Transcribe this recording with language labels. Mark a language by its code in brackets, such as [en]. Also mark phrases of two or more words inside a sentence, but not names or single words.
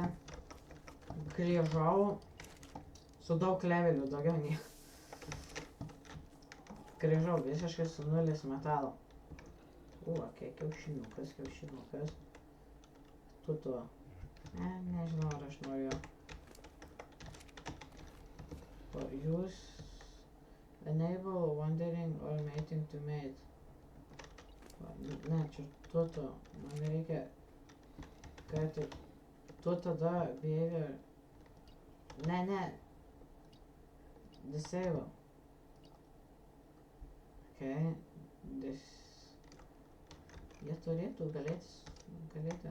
[lt] Grįžau su daug levelių, daugiau nei. Grįžau visiškai su 0 metalo. Ok, kiaušinukas. Tu. Nežinau, ar aš noriu. [en] Use enable wandering or mating to mate. [lt] Ne, čia tu. Man reikia, kad tu tada behavior. Ne. Disable. Ok. Jie turėtų galėti.